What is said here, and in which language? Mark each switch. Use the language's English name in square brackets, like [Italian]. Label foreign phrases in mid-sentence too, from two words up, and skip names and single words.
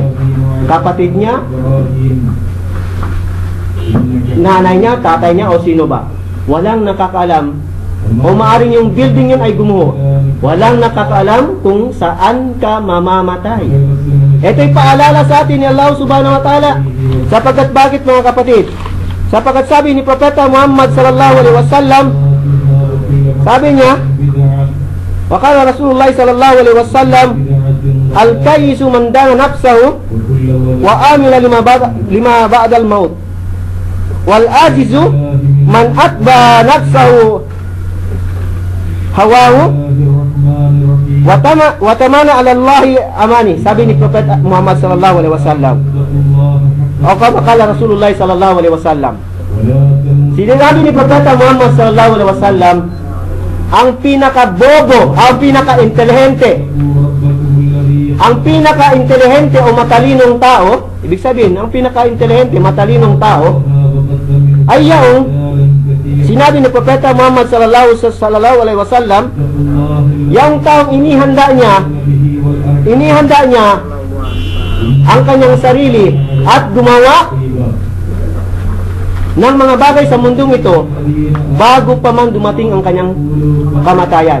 [Filipino] Kapatid niya, nanay niya, tatay niya, o sino ba? Walang nakakaalam. O maaring yung building yun ay gumuho. Walang nakakaalam kung saan ka mamamatay. Ito'y paalala sa atin ni [Arabic] الله سبحانه وتعالى. [Filipino] Sapagkat bakit mga kapatid? Sapagkat sabi ni Propeta Muhammad [Arabic] صلى الله عليه وسلم, [Filipino] sabi niya, [Arabic] وقال رسول الله صلى الله عليه وسلم الكيس من دان نفسه وعمل لما بعد الموت. والعاجز من أتبع نفسه هواه وتمنى على الله الأماني. [Filipino] Sabi ni Prophet Muhammad [Arabic] صلى الله عليه وسلم, [Filipino] o [Arabic] كما رسول الله صلى الله عليه وسلم, [Filipino] sinabi ni Prophet Muhammad [Arabic] صلى الله عليه وسلم, [Filipino] ang pinakabobo, ang pinaka-intelihente o matalinong tao, ibig sabihin, ang pinaka-intelihente, matalinong tao, ay yung sinabi ni Propeta Muhammad [Arabic] صلى الله عليه وسلم, [Filipino] yung taong inihanda niya ang kanyang sarili at gumawa ng mga bagay sa mundong ito bago pa man dumating ang kanyang kamatayan.